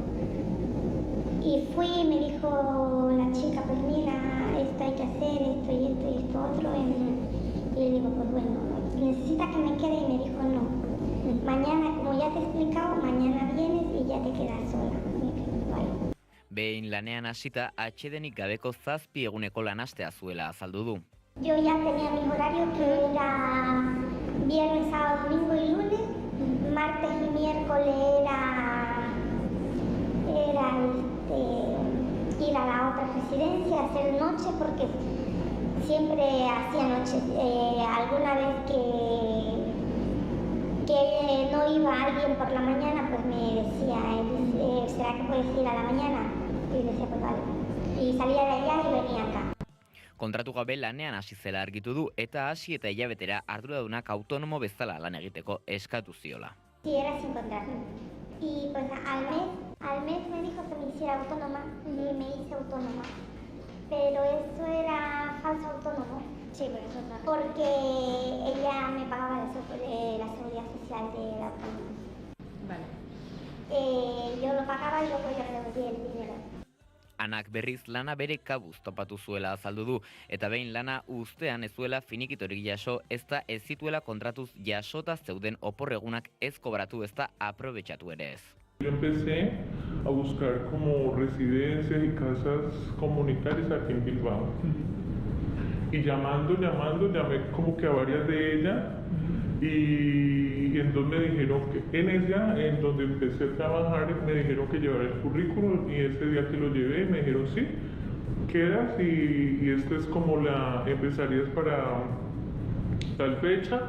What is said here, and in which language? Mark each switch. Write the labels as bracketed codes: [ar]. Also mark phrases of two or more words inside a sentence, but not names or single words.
[es] Y fui y me dijo la chica, pues mira, esto hay que hacer, esto y esto y esto otro. Y le digo, pues bueno, ¿necesitas que me quede? Y me dijo, no. Mañana, como ya te he explicado, mañana vienes y ya te quedas sola. Vale. [eu] Behin lanean hasita atsedenik gabeko 7 eguneko lanastea zuela azaldu du. [es] Yo ya tenía mis horarios que era viernes, sábado, domingo y lunes. Martes y miércoles era ir a la otra residencia, hacer noche, porque siempre hacía noches. Alguna vez que no iba alguien por la mañana, pues me decía, ¿será que puedes ir a la mañana? Y decía, pues vale. Y salía de allá y venía acá. [eu] Kontratu gabe lanean hasi zela argitu du eta hasi eta hilabetera arduradunak autonomo bezala lan egiteko eskatu ziola. [es] Sí, era sin contrato. Y pues al Al mes me dijo que me hiciera autónoma y me hice autónoma. Pero eso era falso autónomo. Sí, pero eso no. Porque ella me pagaba la seguridad social del autónomo. Vale. Yo lo pagaba y luego yo le devolvía el dinero. [eu] Anak berriz lana bere kabuz topatu zuela azaldu du, eta behin lana uztean ez zuela finikitorik jaso, ezta ez zituela kontratuz jasota zeuden oporregunak ez kobratu ezta aprobetxatu ere ez. [es] Yo empecé a buscar como residencias y casas comunitarias aquí en Bilbao. Y llamé como que a varias de ellas y entonces me dijeron que en donde empecé a trabajar, me dijeron que llevara el currículum y ese día que lo llevé me dijeron sí, quedas y esta es como empezarías para tal fecha.